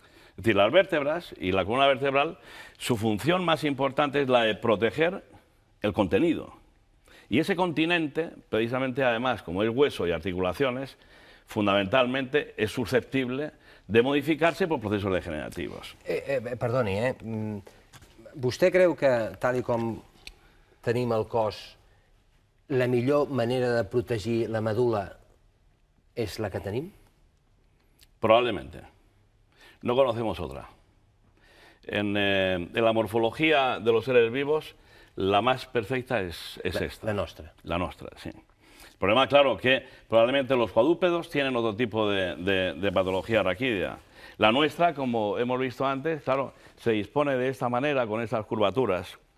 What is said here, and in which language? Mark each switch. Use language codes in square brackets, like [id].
[es] Es decir, las vértebras y la columna vertebral, su función más importante es la de proteger el contenido. Y ese continente, precisamente además, como es hueso y articulaciones, fundamentalmente es susceptible de modificarse por procesos degenerativos. [ca] Perdoni, vostè creu que, tal com tenim el cos, la millor manera de protegir la medul·la és la que tenim? [es] Probablemente. No conocemos otra. En la morfología de los seres vivos, la más perfecta es esta. [ca] La nostra. La nostra, sí. [es] El problema, claro, que probablemente los cuadrúpedos tienen otro tipo de patología raquídea. La nuestra, como hemos visto antes, claro, se dispone de esta manera, con estas curvaturas.